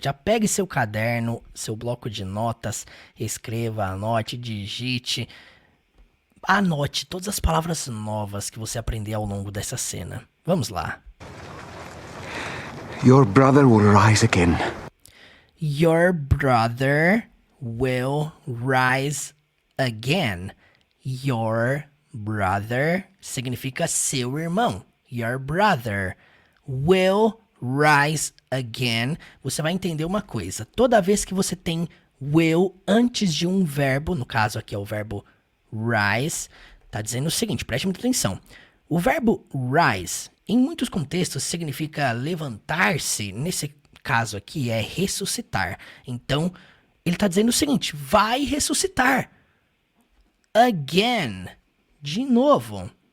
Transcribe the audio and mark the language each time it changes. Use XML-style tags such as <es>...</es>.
<pt>Já pegue seu caderno, seu bloco de notas, escreva, anote, digite. Anote todas as palavras novas que você aprender ao longo dessa cena. Vamos lá.</pt> <en>Your brother will rise again. Your brother will rise again. Your brother</en> <pt>significa seu irmão.</pt> <en>Your brother will rise again.</en> <pt>Você vai entender uma coisa. Toda vez que você tem will antes de um verbo, no caso aqui é o verbo rise, tá dizendo o seguinte, preste muita atenção. O verbo rise, em muitos contextos, significa levantar-se. Nesse caso aqui é ressuscitar. Então, ele tá dizendo o seguinte, vai ressuscitar. Again. De novo.</pt>